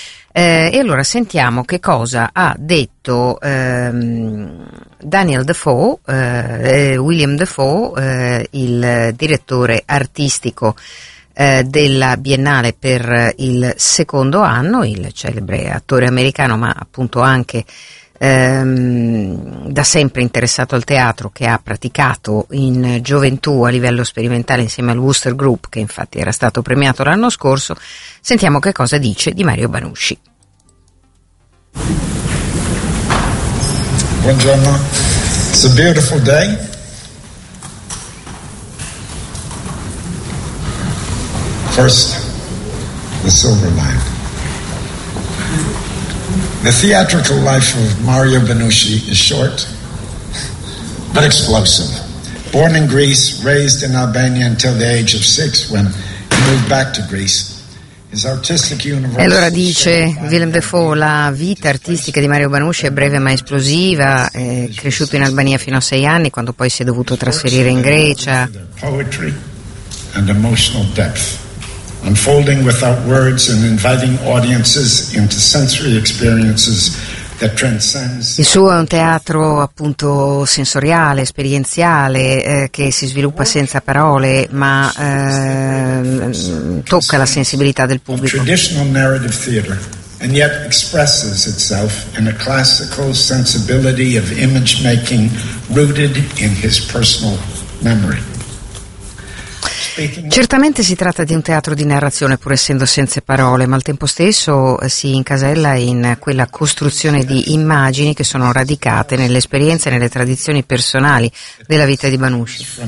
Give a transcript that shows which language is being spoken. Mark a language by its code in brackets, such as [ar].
[it] E allora sentiamo che cosa ha detto Daniel Dafoe, William Dafoe, il direttore artistico della Biennale per il secondo anno, il celebre attore americano, ma appunto anche da sempre interessato al teatro, che ha praticato in gioventù a livello sperimentale insieme al Wooster Group, che infatti era stato premiato l'anno scorso. Sentiamo che cosa dice di Mario Banucci. Buongiorno, [en] it's a beautiful day. First, the silver line. The theatrical life of Mario Banucci is short, but explosive. Born in Greece, raised in Albania until the age of six, when he moved back to Greece. [it] E allora dice Willem Dafoe: la vita artistica di Mario Banucci è breve ma esplosiva. È cresciuto in Albania fino a sei anni, quando poi si è dovuto trasferire in Grecia. [en] Poetry and emotional depth, unfolding without words and inviting audiences into sensory experiences. [it] Il suo è un teatro appunto sensoriale, esperienziale, che si sviluppa senza parole, ma tocca la sensibilità del pubblico. [en] Traditional narrative theater, and yet expresses itself in a classical sensibility of image making rooted in his personal memory. [it] Certamente si tratta di un teatro di narrazione, pur essendo senza parole, ma al tempo stesso si incasella in quella costruzione di immagini che sono radicate nelle esperienze e nelle tradizioni personali della vita di Banucci.